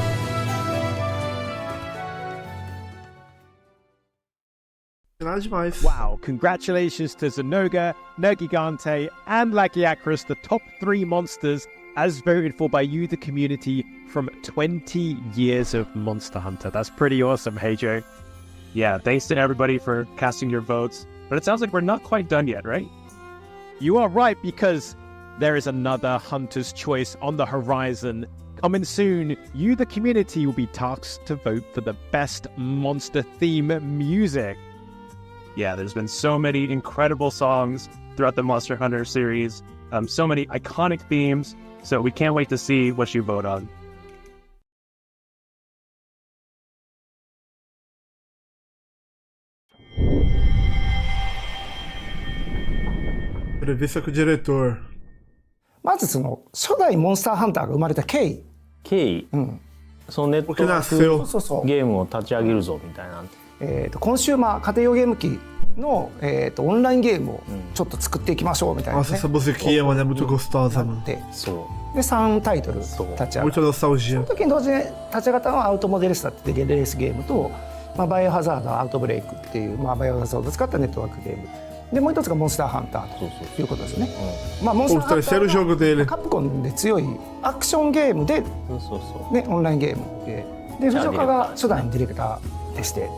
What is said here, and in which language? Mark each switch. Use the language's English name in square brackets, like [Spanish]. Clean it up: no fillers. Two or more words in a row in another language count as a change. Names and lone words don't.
[Portuguese] Nada demais. [English] Wow, congratulations to Zenoga, Nergigante, and Lagiacrus, the top 3 monsters as voted for by you, the community, from 20 years of Monster Hunter. That's pretty awesome, hey Joe. Yeah, thanks to everybody for casting your votes. But it sounds like we're not quite done yet, right? You are right, because there is another Hunter's Choice on the horizon. Coming soon, you, the community, will be tasked to vote for the best monster theme music. Yeah, there's been so many incredible songs throughout the Monster Hunter series, so many iconic themes, so we can't wait to see what you vote on. [Portuguese] Entrevista com o diretor. [Japanese] まずその初代モンスターハンターが生まれた経緯。そのネットワークゲームを立ち上げるぞみたいな。コンシューマー家庭用ゲーム機の、オンラインゲームをちょっと作っていきましょうみたいな、ね。 [Portuguese] Nossa, essa musiquinha, mano, é muito gostosa, mano. [Japanese] で、3タイトル立ち上がった。 [Portuguese] Muita nostalgia. [Japanese] その時に同時に立ち上がったのはアウトモデレスタっていうレースゲームと、バイオハザードアウトブレイクっていう、バイオハザードを使ったネットワークゲーム。でもう一つがモンスターハンターということですよね。モンスターハンターはカプコンで強いアクションゲームで、ね、オンラインゲームで藤岡が初代のディレクターでして、